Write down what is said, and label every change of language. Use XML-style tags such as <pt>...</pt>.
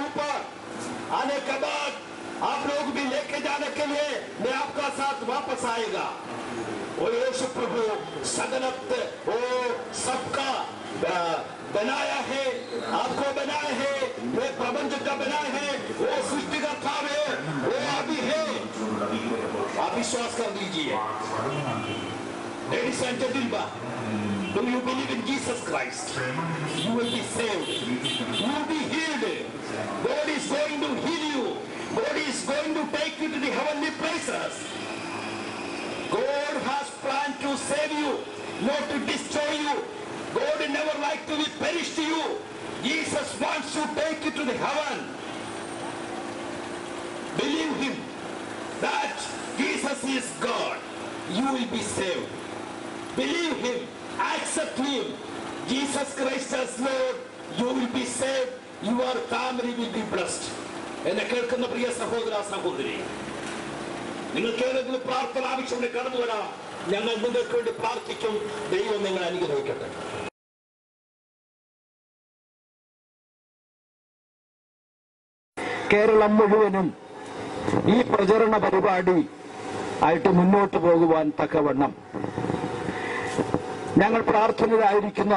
<hi>ऊपर आने के बाद आप लोग भी लेके जाने के लिए मैं आपका साथ वापस आएगा. वो यीशु प्रभु सगनत वो सबका बनाया है, आपको बनाया है, वो प्रबंध का बनाया है, वो सृष्टिकर्ता है, वो अभी है. आप विश्वास कर लीजिए.</hi> <en>Ladies and gentlemen, do you believe in Jesus Christ? You will be saved. You will be healed. God is going to heal you. God is going to take you to the heavenly places. God has planned to save you, not to destroy you. God never like to be perished to you. Jesus wants to take you to the heaven. Believe him that Jesus is God. You will be saved. Believe him. Accept him. Jesus Christ as Lord. You will be saved. Your family will be blessed.</en> <ml>എന്നെ കേൾക്കുന്ന പ്രിയ സഹോദര സഹോദരി, നിങ്ങൾക്ക് ഏതെങ്കിലും പ്രാർത്ഥന ആവശ്യമുണ്ടെങ്കിൽ കടന്നു വരാം. ഞങ്ങൾ നിങ്ങൾക്ക് വേണ്ടി പ്രാർത്ഥിക്കും. ദൈവം നിങ്ങളെ അനുഗ്രഹിക്കട്ടെ. കേരളം മുഴുവനും ഈ പ്രചരണ പരിപാടി ആയിട്ട് മുന്നോട്ട് പോകുവാൻ തക്കവണ്ണം ഞങ്ങൾ പ്രാർത്ഥനയിലായിരിക്കുന്നു.</ml>